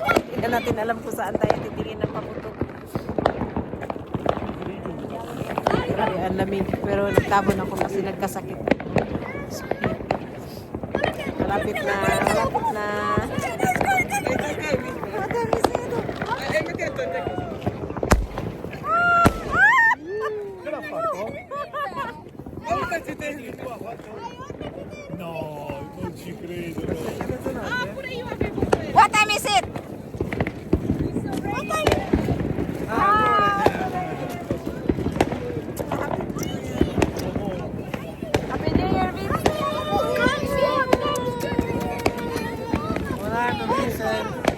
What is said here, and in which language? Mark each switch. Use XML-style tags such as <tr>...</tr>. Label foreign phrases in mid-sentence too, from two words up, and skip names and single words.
<tl>Hindi na natin alam kung saan tayo titingin ng paputok. Grabe, ang lamig. Pero nagtabon ako kasi nagkasakit. So, malapit na, malapit na. Madami sa ito.</tl> <it>No, non ci credo.</it> <en>What time is it? Happy New Year, Vince.</en> <tl>Wala ka, Vincent.</tl>